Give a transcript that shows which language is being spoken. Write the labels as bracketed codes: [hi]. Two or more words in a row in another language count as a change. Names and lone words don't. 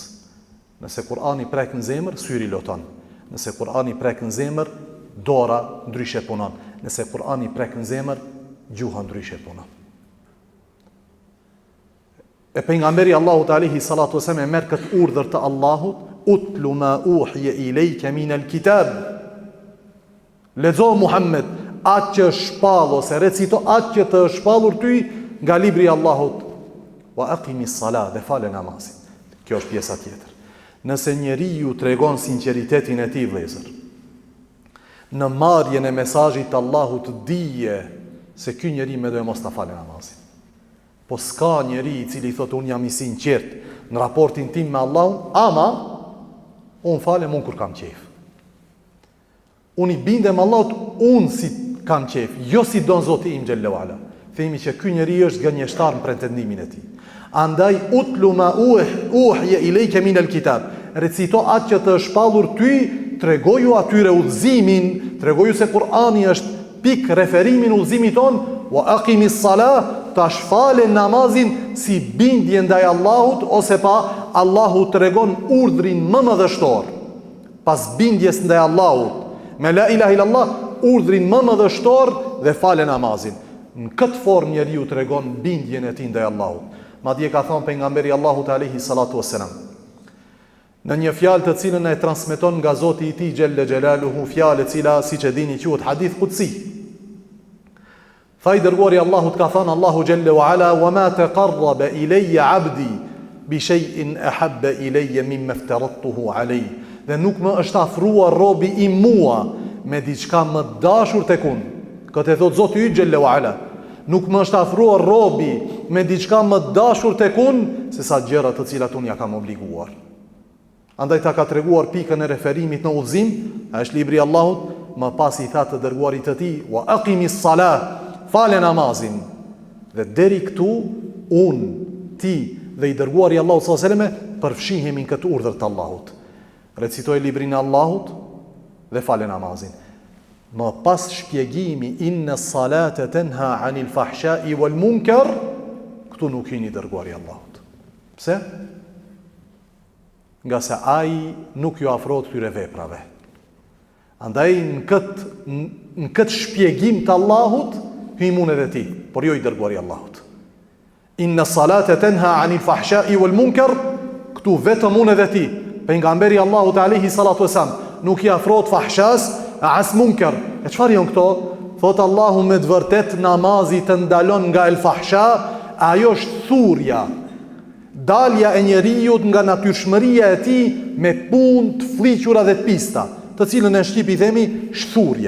[sq] Nëse Kur'ani prek në zemër, syri loton. Nëse Kur'ani prek në zemër, dora ndryshe punon. Nëse Kur'ani prek në zemër, gjuha ndryshe punon. E pejgamberi Allahut [ar] عليه الصلاة والسلام [sq] e merr këtë urdhër të Allahut, [ar] اتل ما أوحي إليك من الكتاب. [sq] Lexo Muhammed atë që shpall ose recito atë që të shpallur ty nga libri i Allahut. [ar] وأقم الصلاة, [sq] dhe falë namazin. Kjo është pjesa tjetër. Nëse njeriu tregon sinqeritetin e tij vëllezër, në marrjen e mesazhit të Allahut dije se ky njeri me do e mos ta falë namazin. Po s'ka njeri i cili thotë unë jam i sinqert në raportin tim me Allahun, ama unë falem unë kur kam qef. Unë i bindem Allahut unë si kam qef, jo si don Zoti im xhallahu ala. Themi që ky njeri është gënjeshtar në pretendimin e tij. [ar] Andaj اتل ما أوحي إليك من الكتاب. [sq] Recito atë që të shpallur ty, tregoju atyre udhëzimin, tregoju se Kur'ani është pik referimin udhëzimit ton, [ar] وأقم الصلاة, [sq] tash fale namazin si bindje ndaj Allahut, ose pa Allahu tregon urdhrin më madhështor. Pas bindjes ndaj Allahut, me [ar] لا إله إلا الله, [sq] urdhrin më madhështor dhe fale namazin. Në këtë formë njeriu tregon bindjen e tij ndaj Allahut. Madje ka thënë pejgamberi Allahut [ar] عليه الصلاة والسلام, [sq] në një fjalë të cilën e transmeton nga Zoti i tij [ar] جل جلاله, [sq] fjalë e cila siç e dini quhet [ar] حديث قدسي. [sq] Tha i dërguari Allahut ka thënë Allahu [ar] جل وعلا, وما تقرب إلي عبدي بشيء أحب إلي مما افترضته عليه. [sq] Dhe nuk më është afruar robi i mua me diçka më dashur tek unë. Këtë e thot Zoti i [ar] جل وعلا. [sq] Nuk më është afruar robi me diçka më dashur tek unë se sa gjëra të cilat unë ja kam obliguar. Andaj ta ka treguar pikën e referimit në udhëzim, është libri i Allahut, më pas i tha të dërguarit të tij, [ar] وأقم الصلاة, [sq] fale namazin. Dhe deri këtu unë, ti dhe i dërguari i Allahut [ar] صلى الله عليه وسلم [sq] përfshihemi në këtë urdhër të Allahut. Recitoj librin e Allahut dhe fale namazin. Më pas shpjegimi [ar] إن الصلاة تنهى عن الفحشاء والمنكر, [sq] këtu nuk hini dërguari i Allahut. Pse? Nga se ai nuk ju afrohet këtyre veprave. Andaj në këtë shpjegim të Allahut hymun edhe ti, por jo i dërguari i Allahut. [ar] إن الصلاة تنهى عن الفحشاء والمنكر, [sq] këtu vetëm unë edhe ti. Pejgamberi i Allahut [ar] عليه الصلاة والسلام [sq] nuk i afrohet fahshas as munkar. E çfarë janë këto? Thot Allahu me të vërtet namazi të ndalon nga [ar] الفحشاء, [sq] ajo është thurja, dalja e njeriut nga natyrshmëria e tij me punë të fliqura dhe të pista, të cilën në shqip i themi shthurje.